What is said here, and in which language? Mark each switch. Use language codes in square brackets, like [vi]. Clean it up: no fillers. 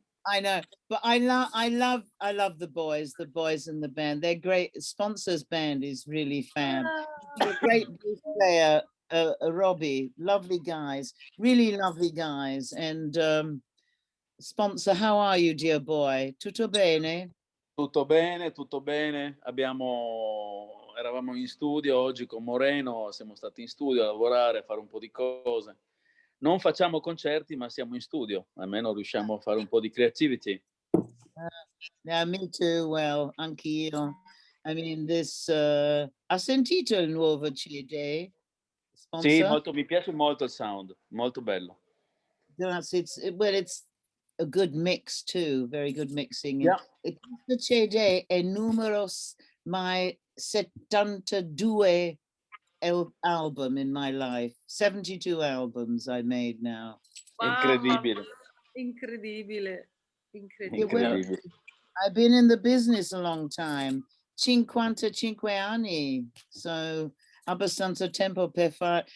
[en] I know, but I love the boys in the band. They're great. Sponsor's band is really fab. A great blues player, Robbie. Lovely guys, really lovely guys. And Sponsor, how are you, dear boy? [it] Tutto bene? Tutto bene. Eravamo in studio oggi con Moreno, siamo stati in studio a lavorare, a fare un po' di cose. Non facciamo concerti, ma siamo in studio, almeno riusciamo a fare un po' di creativity. [en] Yeah, me too. Well, [it] anch'io. [en] I mean, [it] ha sentito il nuovo CD? Sponsor? Sì, mi piace molto il sound, molto bello. [en] It's a good mix too, very good mixing. Yeah. [it] Questo CD è numero [en] my 72 album in my life. 72 albums I made now. [it] Incredibile. Incredibile. [en] I've been in the business a long time, 55 [it] anni, [en] so [it] abbastanza tempo per fare.